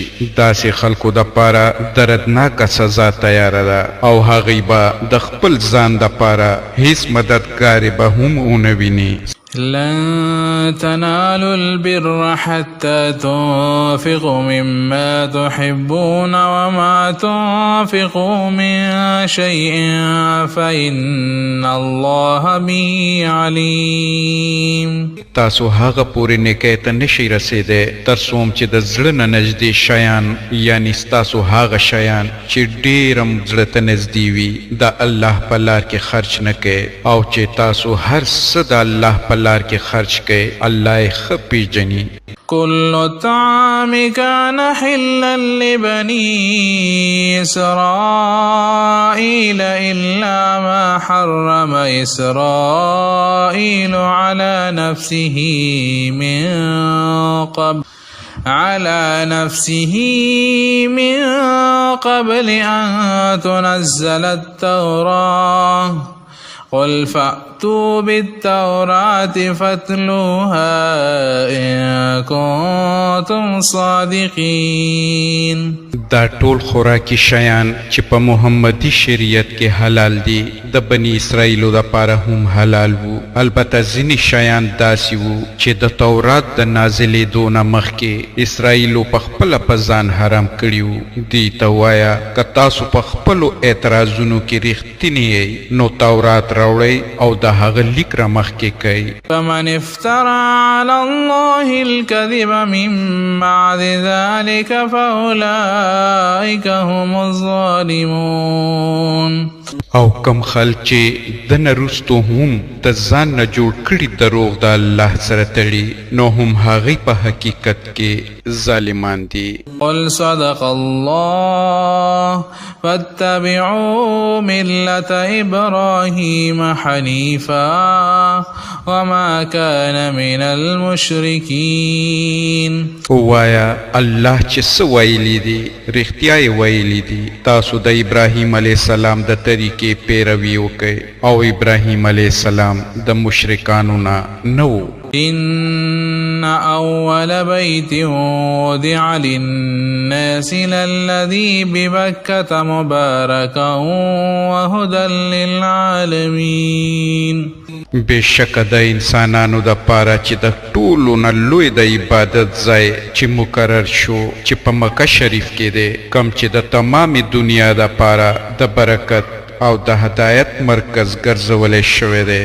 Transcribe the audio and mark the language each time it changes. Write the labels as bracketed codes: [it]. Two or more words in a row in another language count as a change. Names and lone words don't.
[ps] داسې خلکو دپاره دردناکه سزا تیاره ده او هغوی به د خپل ځان دپاره هیڅ مددګارې به هم ونه ویني. [ar] لن تنالوا البر حتى تنفقوا مما تحبون وما تنفقوا من شيء فإن الله به عليم. [ps] تاسو هغه پورې نیکۍ ته نشئ رسېدی تر څوم چې د زړه نه نږدې شیان یعنی ستاسو هغه شیان چې ډېرم زړه ته نږدې وي د الله په لار کې خرچ نه کوئ او چې تاسو هر څه د الله په لار کې خرچ کوئ الله یې ښه پیژني. [ar] كل الطعام كان حلا لبني إسرائيل إلا ما حرم إسرائيل على نفسه من قبل أن تنزل التوراة قل فأتوا بالتوراة فاتلوها إن كنتم صادقين. [ps] دا ټول خوراکي شیان چې په محمدي شریعت کې حلال دي د بني اسرائیلو دپاره هم حلال وو. البته ځینې شیان داسې وو چې د تورات د نازلېدو نه مخکې اسرائیلو په خپله په ځان حرام کړي وو. دوی ته ووایه که تاسو په خپلو اعتراضونو کې رښتینې یئ نو تورات راوړئ او د هغه لیک را مخکې کوئ. [ar] فمن افترى على الله الكذب من بعد ذلك فأولئك هم الظالمون. [ps] او کم خلک چې د نه وروستو هم د ځان نه جوړ کړي دروغ د الله سره تړي نو هم هغوی په حقیقت کې ظالمان دي. [ar] قل صدق الله فاتبعوا ملة إبراهيم حنيفا وما كان من المشركين. [ps] ووایا الله چې څه ویلي دي رښتیا یې ویلي دي. تاسو د ابراهیم [ar] علیه السلام [ps] د طریقې پیروي وکئ او ابراهیم [ar] علیه السلام [ps] د مشرکانو نه و. [ar] إن أول بيت وضع للناس للذي ببكة مباركا وهدى للعالمين. [ps] بشک د انسانانو د پاره چې د ټولو نه لوی د عبادت ځای چې مقرر شو چې په مکه شریف کې دی کم چې د تمامي دنیا د پاره د برکت او د هدایت مرکز ګرځولی شوی دی.